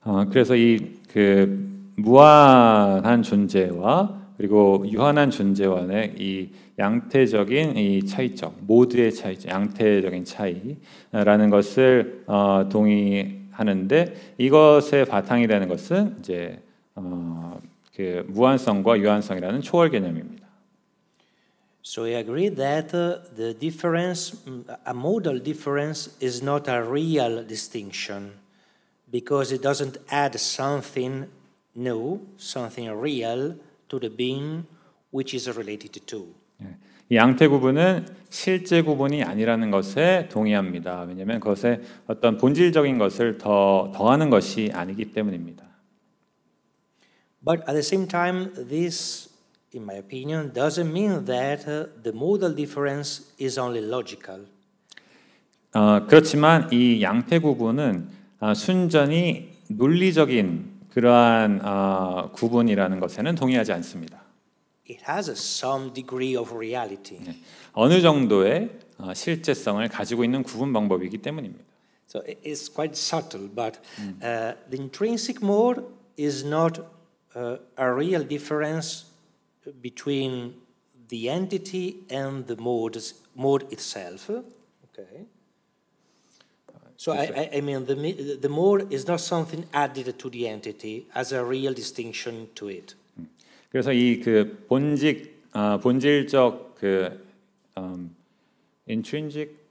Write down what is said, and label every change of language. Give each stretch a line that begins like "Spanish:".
Korean: 그래서 이 무한한 존재와 그리고 유한한 존재와의 이 양태적인 이 차이점, 모드의 차이점, 양태적인 차이라는 것을 동의하는데, 이것의 바탕이 되는 것은 이제 그 무한성과 유한성이라는 초월 개념입니다.
English: So I agree that the difference, a modal difference, is not a real distinction, because it doesn't add something new, something real to the being which is related to.
Korean: 이 양태 구분은 실제 구분이 아니라는 것에 동의합니다. 왜냐하면 그것에 어떤 본질적인 것을 더하는 것이 아니기 때문입니다.
English: But at the same time, this, in my opinion, doesn't mean that the modal difference is only logical.
Korean: 그렇지만 이 양태 구분은 순전히 논리적인 그러한 구분이라는 것에는 동의하지 않습니다.
English: It has some degree of reality.
Korean: 어느 정도의 실제성을 가지고 있는 구분 방법이기 때문입니다.
English: So it's quite subtle, but the intrinsic mode is not a real difference between the entity and the mode itself. Okay. So I mean the mode is not something added to the entity as a real distinction to it.
Korean: 그래서 이 그 본질적 그 intrinsic